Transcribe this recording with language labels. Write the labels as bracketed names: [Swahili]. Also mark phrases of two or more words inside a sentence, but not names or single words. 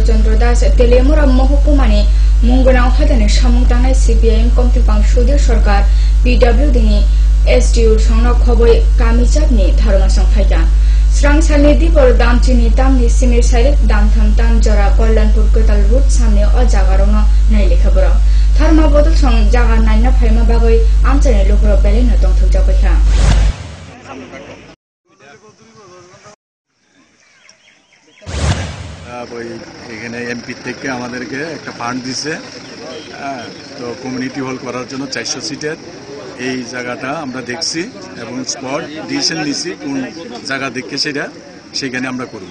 [Kok Borok] चन्द्र दास तेलेमुरा महकुमानि मुंगनाव हादानि सामुं थांनाय सीपीआईएम कमतिपां सुधीर सरकार पीडब्ल्यूडीनि एसटीयू संना खबै कामिचाबनि धारमासं फायदा स्रांसालनि दिपर दामचिनि दामनि सिमिर साइड दामथाम दामजरा कल्याणपुर कोताल रूट सामने अ जागारावनो नायलेखाबरा थारमा बदल सं जागा नायना फायमा बागै आमचाइनि लोकरो बेलेनो दंथौ जाबायखा [Bangla] এখানে এমপি থেকে আমাদেরকে একটা ফান্ড দিছে, তো [English] community hall [Bangla] করার জন্য 400 সিটের এই জায়গাটা আমরা দেখছি এবং [English] spot decision [Bangla] নিছি কোন জায়গা দেখে সেখানে আমরা করব।